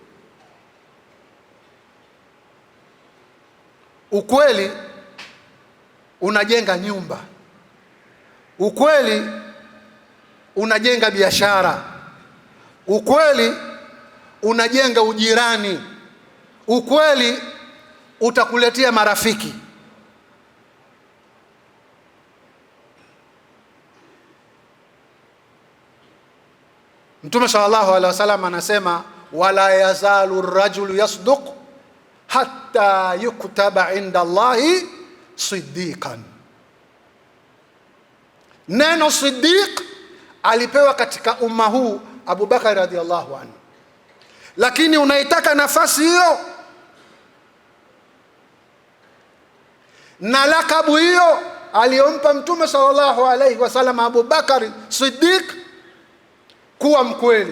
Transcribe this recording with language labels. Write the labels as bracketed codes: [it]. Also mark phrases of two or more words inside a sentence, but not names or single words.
[sw] Ukweli unajenga nyumba, ukweli unajenga biashara, ukweli unajenga ujirani, ukweli utakuletea marafiki. [ar] Mtume صلى الله عليه وسلم anasema, ولا يزال الرجل يصدق حتى يكتب عند الله صديقا. [sw] Neno siddiq alipewa katika umma huu Abu Bakar [ar] رضي الله عنه, [sw] lakini unaitaka nafasi hiyo na lakabu hiyo aliyompa Mtume [ar] صلى الله عليه وسلم [sw] Abu Bakar Siddiq, kuwa mkweli.